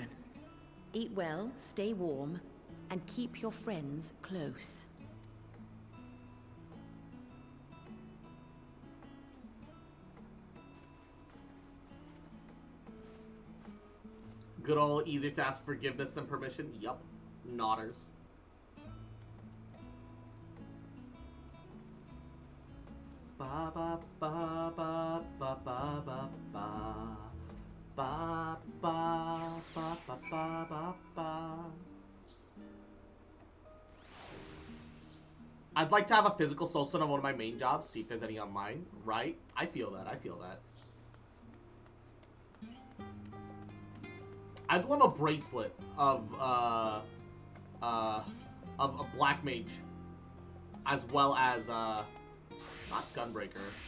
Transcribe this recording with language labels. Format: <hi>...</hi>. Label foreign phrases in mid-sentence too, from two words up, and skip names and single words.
<en>Eat well, stay warm, and keep your friends close. Good old easier to ask forgiveness than permission. Yup. Nodders. Ba ba ba ba ba ba ba ba. Ba ba ba ba ba ba ba. I'd like to have a physical soul stone on one of my main jobs, see if there's any online, right? I feel that, I feel that. I'd love a bracelet of a black mage, as well as, not Gunbreaker.</en>